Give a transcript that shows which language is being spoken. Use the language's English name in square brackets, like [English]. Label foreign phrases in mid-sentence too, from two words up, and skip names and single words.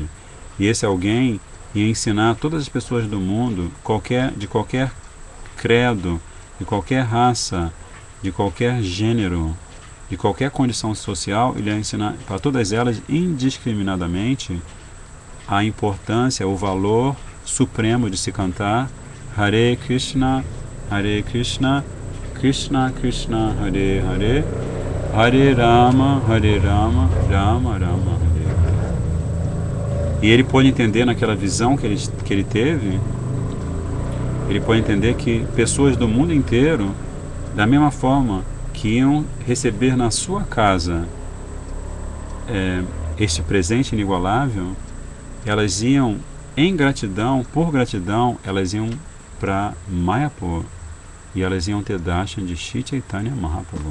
[Portuguese] E esse alguém ia ensinar a todas as pessoas do mundo, de qualquer credo, de qualquer raça, de qualquer gênero, de qualquer condição social, ele ia ensinar para todas elas indiscriminadamente a importância, o valor supremo de se cantar [Sanskrit] Hare Krishna, Krishna Krishna, Hare Hare, Hare Rama, Rama Rama, Hare Hare. [Portuguese] E ele pôde entender naquela visão que ele teve, ele pode entender que pessoas do mundo inteiro, da mesma forma que iam receber na sua casa este presente inigualável, elas iam, em gratidão, por gratidão, elas iam para Mayapur e elas iam ter darshan de Shri Chaitanya Mahaprabhu.